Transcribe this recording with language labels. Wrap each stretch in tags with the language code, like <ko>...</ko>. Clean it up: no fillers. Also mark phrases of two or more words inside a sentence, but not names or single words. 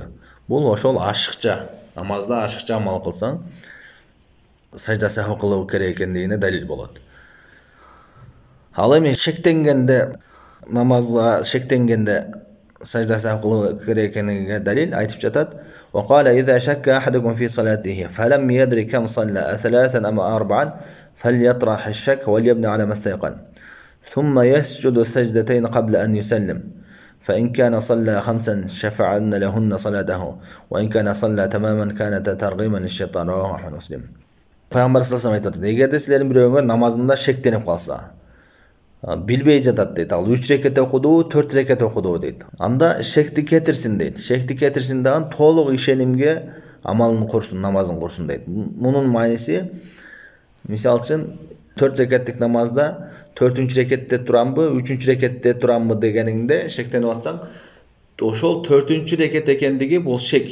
<ky>Бул ошол ашыкча, намазда ашыкча амал кылсаң, сажда саху кылуу керек экендигине далил болот. Ал эми шектенгенде, намазга шектенгенде сажда саху кылуу керек экенигине далил айтып жатат:</ky> <ar>"وقال إذا شك أحدكم في صلاته فلم يدري كم صلى أثلاثا أم أربعا فليطرح الشك وليبني على ما استيقن ثم يسجد سجدتين قبل أن يسلم فإن كان صلى 5 شفعن لهن صلاته وإن كان صلى تماما كانت ترغيما للشيطان." رواه أحمد مسلم.</ar> <ky>Пайгамбар</ky> <ar>صلى الله عليه وسلم</ar> <ky>айтты: "Эгерде силердин бирөөңөр намазында шектенип калса, билбей жатат" дейт. Ал 3 рекет окуду, 4 рекет окуду дейт. Анда шекти кетирсин дейт. Шекти кетирсин дагы толук ишенимге амалын курсун, намазын курсун дейт. Мунун мааниси, мисалы үчүн 4 рекеттик намазда 4-үнчү рекетте турамбы, 3-үнчү рекетте турамбы дегениңде шектенип атсаң, ошол 4-үнчү рекет экендиги бул шек.</ky>